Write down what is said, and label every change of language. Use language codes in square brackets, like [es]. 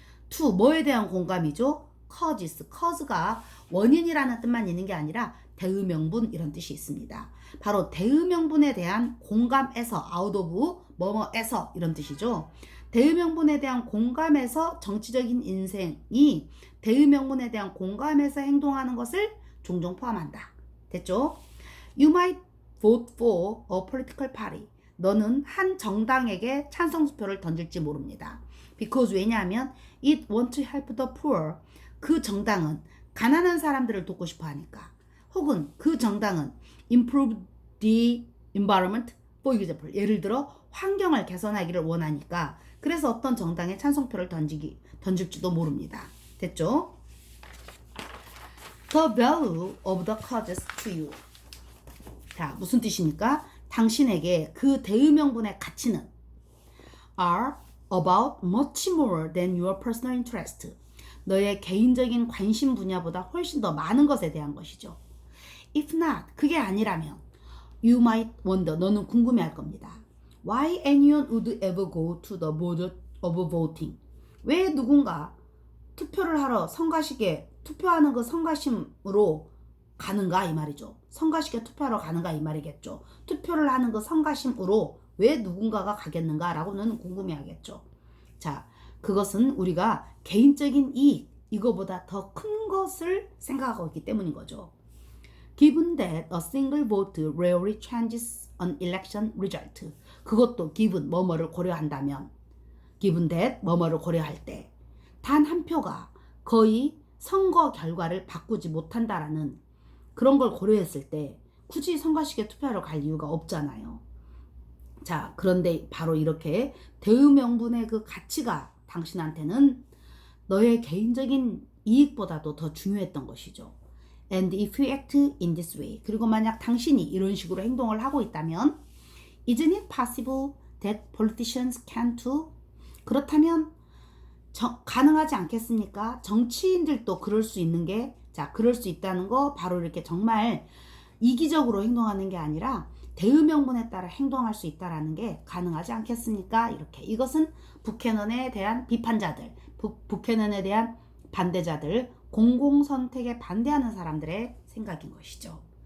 [ko] To, 뭐에 대한 공감이죠? cause가 원인이라는 뜻만 있는 게 아니라 대의명분 이런 뜻이 있습니다. 바로 대의명분에 대한 공감에서, out of 뭐뭐에서 이런 뜻이죠. 대의명분에 대한 공감에서 정치적인 인생이 대의명분에 대한 공감에서 행동하는 것을 종종 포함한다. 됐죠? [en] You might vote for a political party. [ko] 너는 한 정당에게 찬성수표를 던질지 모릅니다. [en] Because [ko] 왜냐하면 [en] it wants to help the poor. [ko] 그 정당은 가난한 사람들을 돕고 싶어 하니까. 혹은 그 정당은 [en] improve the environment, for example. [ko] 예를 들어 환경을 개선하기를 원하니까. 그래서 어떤 정당에 찬성표를 던질지도 모릅니다. 됐죠? [en] The value of the causes to you. [ko] 자, 무슨 뜻입니까? 당신에게 그 대의명분의 가치는 [en] are about much more than your personal interest. [ko] 너의 개인적인 관심 분야보다 훨씬 더 많은 것에 대한 것이죠. [en] If not, [ko] 그게 아니라면 [en] you might wonder, [ko] 너는 궁금해할 겁니다. [en] Why anyone would ever go to the board of voting? [ko] 왜 누군가 투표를 하러 성가시게 투표하는 그 성가심으로 가는가 이 말이죠. 성가시게 투표하러 가는가 이 말이겠죠. 투표를 하는 그 성가심으로 왜 누군가가 가겠는가 라고는 궁금해하겠죠. 자, 그것은 우리가 개인적인 이익 이거보다 더 큰 것을 생각하고 있기 때문인 거죠. [en] Given that a single vote rarely changes an election result. [ko] 그것도 given 뭐뭐를 고려한다면, given that 뭐뭐를 고려할 때 단 한 표가 거의 선거 결과를 바꾸지 못한다라는 그런 걸 고려했을 때 굳이 선거식에 투표하러 갈 이유가 없잖아요. 자, 그런데 바로 이렇게 대의명분의 그 가치가 당신한테는 너의 개인적인 이익보다도 더 중요했던 것이죠. [en] And if you act in this way, [ko] 그리고 만약 당신이 이런 식으로 행동을 하고 있다면 [en] Isn't it possible that politicians can too? [ko] 그렇다면 가능하지 않겠습니까? 정치인들도 그럴 수 있는 게, 자, 그럴 수 있다는 거 바로 이렇게 정말 이기적으로 행동하는 게 아니라 대의명분에 따라 행동할 수 있다라는 게 가능하지 않겠습니까? 이렇게. 이것은 부캐넌에 대한 비판자들, 부캐넌에 대한 반대자들, 공공선택에 반대하는 사람들의 생각인 것이죠.